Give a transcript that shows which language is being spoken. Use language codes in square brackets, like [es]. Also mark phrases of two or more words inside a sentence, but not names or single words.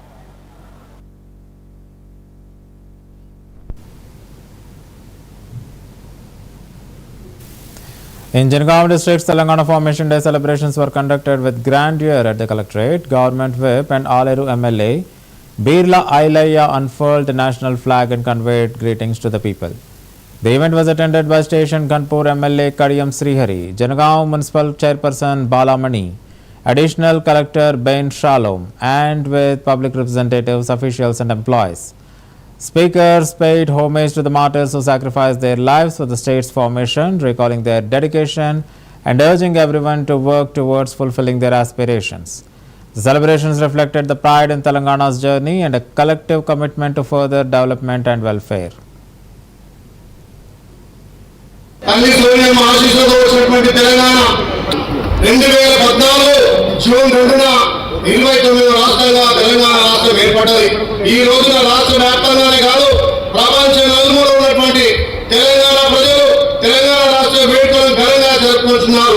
[en] In Janagaon district, Telangana Formation Day celebrations were conducted with grandeur at the collectorate. Government Whip and Aleru MLA Birla Ailaya unfurled the national flag and conveyed greetings to the people. The event was attended by Station Kanpur MLA Kadiyam Srihari, Janagaon Municipal Chairperson Balamani, Additional Collector Ben Shalom, and with public representatives, officials and employees. Speakers paid homage to the martyrs who sacrificed their lives for the state's formation, recalling their dedication and urging everyone to work towards fulfilling their aspirations. The celebrations reflected the pride in Telangana's journey and a collective commitment to further development and welfare. [te] తల్లి సోనియమ్మ ఆశీస్సులతో వచ్చినటువంటి తెలంగాణ 2014 జూన్ 2న 29 రాష్ట్రాలుగా తెలంగాణ రాష్ట్రం ఏర్పడ్డది. ఈ రోజున రాష్ట్ర వ్యాప్తంగానే కాదు, ప్రపంచం నలుమూల ఉన్నటువంటి తెలంగాణ ప్రజలు తెలంగాణ రాష్ట్ర వేడుకలను ఘనంగా జరుపుకుంటున్నారు.